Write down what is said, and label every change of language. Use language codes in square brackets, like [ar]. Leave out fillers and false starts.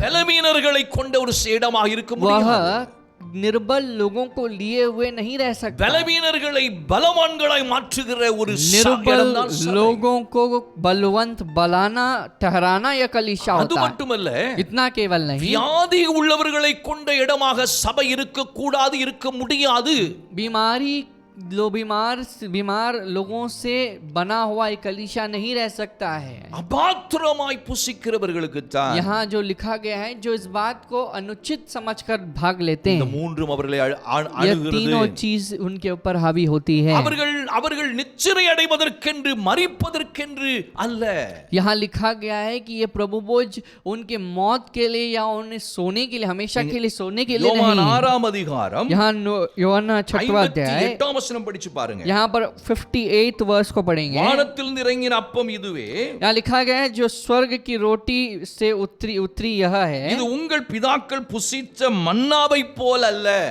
[ta] பலவீனர்களை கொண்ட ஒரு இடமாக இருக்க [hi] वह [ta] முடியாது. [hi] निर्बल लोगों को लिए हुए नहीं रह सकता। [ta] பலவீனர்களை பலவான்களாய் மாற்றுகிற ஒரு [hi] निर्बल [ta] இடம்தான் சபை. [hi] लोगों को बलवंत बनाना ठहराना यह कलीसिया [ta] அது [hi] होता है। [ta] மட்டுமல்ல, [hi] इतना केवल नहीं, [ta] வியாதி உள்ளவர்களை கொண்ட இடமாக சபை இருக்க கூடாது, இருக்க முடியாது. [hi] बीमारी बीमार लोगों से बना हुआ एक कलीसिया नहीं रह सकता है। [ta] அபாத்திரமாய் புசிக்கிறவர்களுக்கு தான் [hi] यहाँ जो लिखा गया है, जो इस बात को अनुचित समझकर भाग लेते [ta] இந்த [hi] हैं, [ta] மூன்றும் அவர்களை [hi] यह [ta] அணுகிறது. [hi] तीनों चीज उनके ऊपर हावी होती है। [ta] அவர்கள் நிச்சரை அடைவதற்கென்று மரிப்பதற்கென்று அல்ல. [hi] यहाँ लिखा गया है कि ये प्रभु भोज उनके मौत के लिए या उन्हें सोने के लिए, हमेशा के लिए सोने के लिए [ta] யோவான் [hi] नहीं। [ta] 6 அதிகாரம் [hi] यहाँ யோவாन 6वां अध्याय, [ta] 58 வசனம் படிச்சு பாருங்க. [hi] यहाँ पर 58 वर्ष को पढ़ेंगे। [ta] வானத்திலிருந்து இறங்கின அப்பம் இதுவே, [hi] यहाँ लिखा गया है जो स्वर्ग की रोटी से उतरी यह है, [ta] இது உங்கள் பிதாக்கள் புசித்த மன்னாவை போல் அல்ல.